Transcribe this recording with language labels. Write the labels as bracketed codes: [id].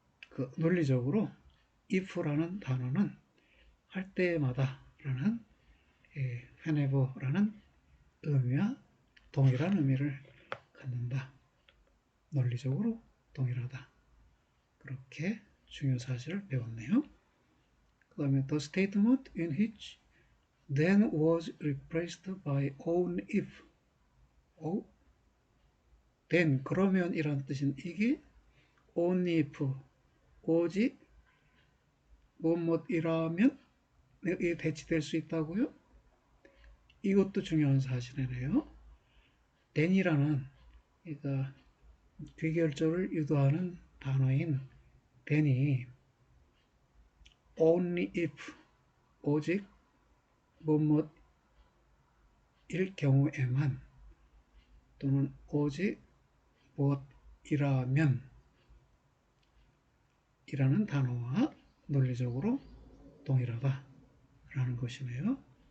[ko] 그 논리적으로 if라는 단어는 할 때마다 라는 whenever라는 의미와 동일한 의미를 갖는다. 논리적으로 동일하다. 그렇게 중요 사실을 배웠네요. 그 다음에 [en] the statement in which then was replaced by only if. [ko] then 그러면 이란 뜻인 이게 only if 오직 뭐뭐이라면 이게 대치될 수 있다고요? 이것도 중요한 사실이네요. then이라는 그러니까 귀결절을 유도하는 단어인 then이 only if 오직 뭐뭐일 경우에만 또는 오직 무엇이라면 이라는 단어와 논리적으로 동일하다라는 것이네요.